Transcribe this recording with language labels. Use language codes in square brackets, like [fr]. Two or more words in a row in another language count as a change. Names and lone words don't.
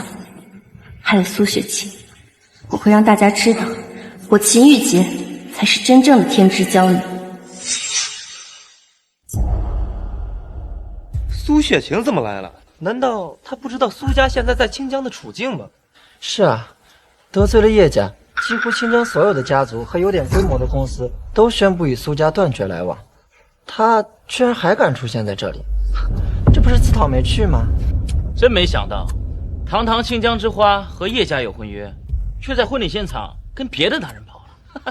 [zh] 还有蘇雪晴，我會讓大家知道，我秦玉潔才是真正的天之驕女。蘇雪晴怎麼來了？難道她不知道蘇家現在在清江的處境嗎？是啊，得罪了葉家，幾乎清江所有的家族和有點規模的公司都宣布與蘇家斷絕來往。他居然還敢出現在這裡，這不是自討沒趣嗎？真沒想到，堂堂清江之花和葉家有婚約，卻在婚禮現場跟別的男人跑了。